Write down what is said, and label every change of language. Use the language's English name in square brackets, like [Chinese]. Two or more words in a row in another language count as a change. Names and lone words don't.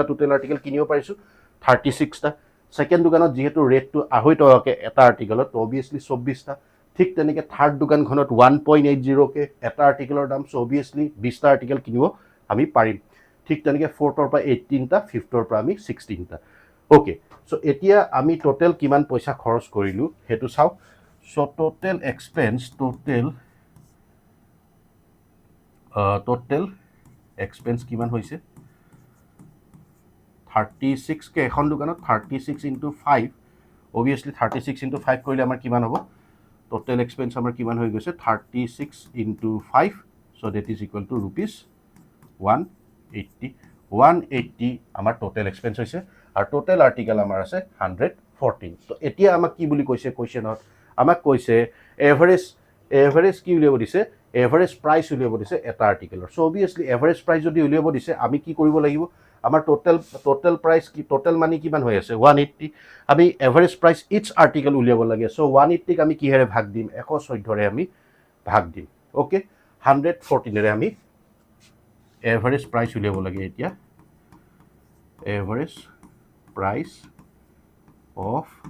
[English] total article [Assamese] কিনিব পাৰিছো 36 টা সেকেন্ড দোকানত যেহেতু ৰেটটো 2.5 টকাকে এটা আৰ্টিকেলত অবিয়াসলি 24 টা ঠিক তেনেকে থাৰ্ড দোকানখনত 1.80 কে এটা আৰ্টিকেলৰ দাম সো অবিয়াসলি 20 টা আৰ্টিকেল কিনিব আমি পাৰিম ঠিক তেনেকে 4ৰ পৰা 18 টা 5ৰ পৰা আমি 16 টা ওকে সো এতিয়া আমি টোটাল কিমান পইচা খৰচ কৰিলো হেতু চাও সো [English] total expense total expense [Assamese] কিমান হৈছে 36 কে এখন দোকানত [English] 36 into 5 obviously 36 into 5 [Assamese] কৰিলে আমাৰ কিমান হ'ব [English] total expense [Assamese] আমাৰ কিমান হৈ গৈছে [English] 36 into 5 so that is equal to rupees [Assamese] 180 আমাৰ [English] total expense [Assamese] হৈছে আৰু [English] total article [Assamese] আমাৰ আছে 114 তো এতিয়া আমাক কি বুলি কৈছে কোৱেশ্চনত আমাক কৈছে এভাৰেজ কি উলিয়াব দিছে [English] average price [Assamese] উলিয়াব দিছে এটা আৰ্টিকেলৰ সো [English] obviously average price [Assamese] যদি উলিয়াব দিছে আমি কি কৰিব লাগিব আমাৰ [English] total price [Assamese] কি [English] total money [Assamese] কিমান হৈ আছে 180 আমি [English] average price each article [Assamese] উলিয়াব লাগে সো 180 ক আমি কিহেৰে ভাগ দিম 114 ৰে আমি ভাগ দিম ওকে 114 ৰে আমি [English] average price [Assamese] উলিয়াব লাগে এতিয়া [English] average price of